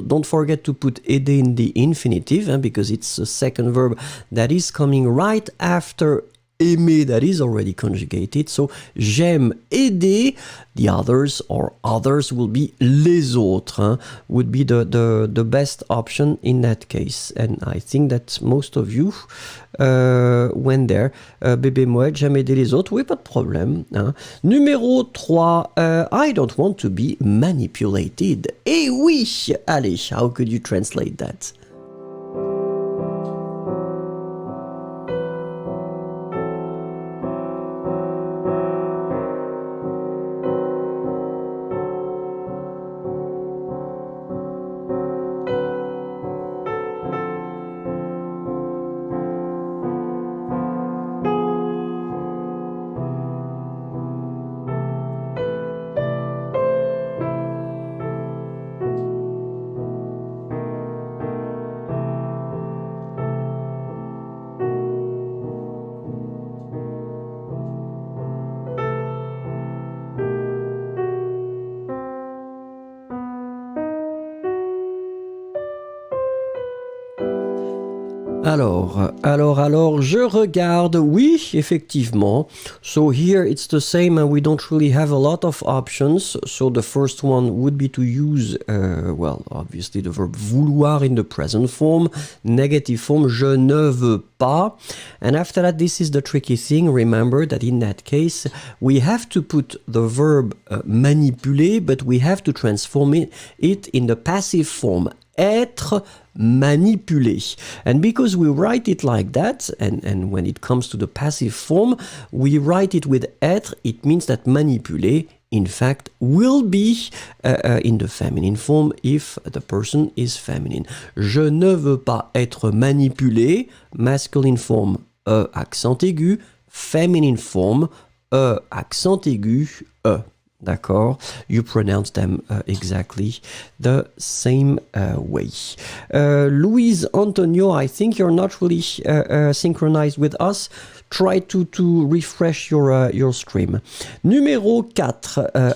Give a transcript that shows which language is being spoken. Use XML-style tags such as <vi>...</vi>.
<en>Don't forget to put aider in the infinitive, because it's the second verb that is coming right after aimer that is already conjugated. So</en> <fr>j'aime aider</fr> <en>the others, or others will be les autres, would be the best option in that case. And I think that most of you went there.</en> <fr>Bébé Moued, j'aime aider les autres. Oui, pas de problème.</fr> <en>Numéro 3, I don't want to be manipulated. Eh oui! Allez, how could you translate that?</en> <fr>Alors, je regarde, oui, effectivement.</fr> <en>So here it's the same, and we don't really have a lot of options. So the first one would be to use, well, obviously the verb vouloir in the present form, negative form,</en> <fr>je ne veux pas.</fr> <en>And after that, this is the tricky thing. Remember that in that case, we have to put the verb manipuler, but we have to transform it in the passive form.</en> <fr>Être manipulé.</fr> <en>And because we write it like that, and when it comes to the passive form, we write it with être, it means that manipulé, in fact, will be in the feminine form if the person is feminine.</en> <fr>Je ne veux pas être manipulé,</fr> <en>masculine form,</en> <fr>accent aigu,</fr> <en>feminine form,</en> <fr>accent aigu, D'accord?</fr> <en>You pronounce them exactly the same way. Luis Antonio, I think you're not really synchronized with us. Try to refresh your stream. Numéro 4.</en>